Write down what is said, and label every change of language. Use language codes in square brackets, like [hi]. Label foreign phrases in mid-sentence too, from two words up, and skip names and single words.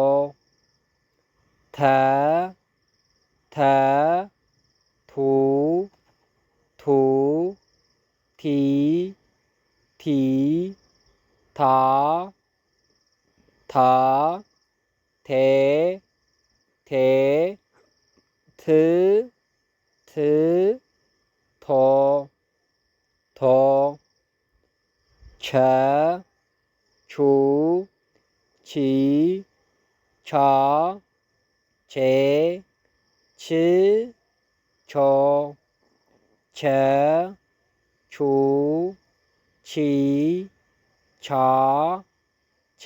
[am] ተ ተ ቱ ቱ ቲ ቲ ታ ታ ቴ ቴ ት ት ቶ ቶ ቸ ቹ ቺ ቻ ቼ ች ቾ ቸ ቹ ቺ ቻ ቼ